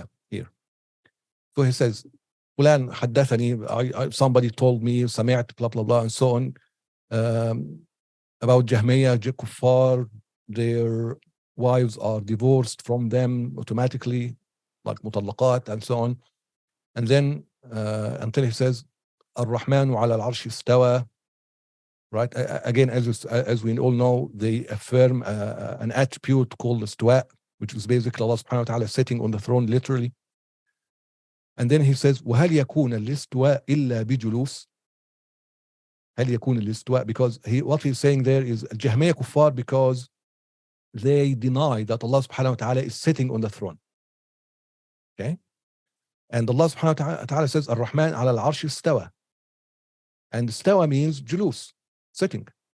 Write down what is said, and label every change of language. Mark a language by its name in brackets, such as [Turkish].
[English] Here. So he says, [Arabic] فلان حدثني, [English] somebody told me, [Arabic] سمعت, [English] blah, blah, blah, and so on, about Jahmiyyah, kuffar, their wives are divorced from them automatically, like mutallaqat, and so on. And then, until he says, Ar-Rahmanu ala al-Arshi istawa, right? Again, as we all know, they affirm an attribute called istiwa, which is basically Allah subhanahu wa ta'ala sitting on the throne, literally. And then he says, [Arabic] وَهَلْ يَكُونَ الْإِسْتِوَاء إِلَّا بِجُلُوسٍ. هل يكون الاستواء, [English] because what he's saying there is Jahmiyyah kuffar, because they deny that Allah subhanahu wa ta'ala is sitting on the throne. Okay? And Allah subhanahu wa ta'ala says, Ar-Rahman ala al-Arshi istawa. And istawa means julus, sitting.